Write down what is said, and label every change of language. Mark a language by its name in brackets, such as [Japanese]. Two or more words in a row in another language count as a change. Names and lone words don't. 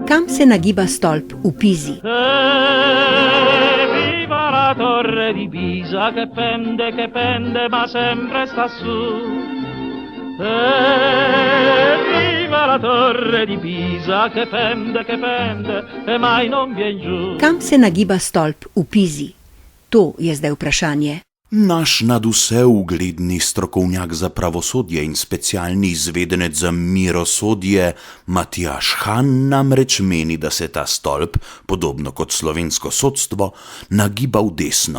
[Slovenian] se nagiba stolp v Pizi. [Italian] Viva la torre di Pisa che pende, ma sempre sta su. Viva la torre di Pisa che pende, e mai non vien giù. [Slovenian] Kam se nagiba stolp v Pizi? To je zdaj vprašanje. Naš nadvse ugledni strokovnjak za pravosodje in specialni izvedenec za mirosodje Matjaž Han namreč meni, da se ta stolp, podobno kot slovensko sodstvo, nagiba v desno.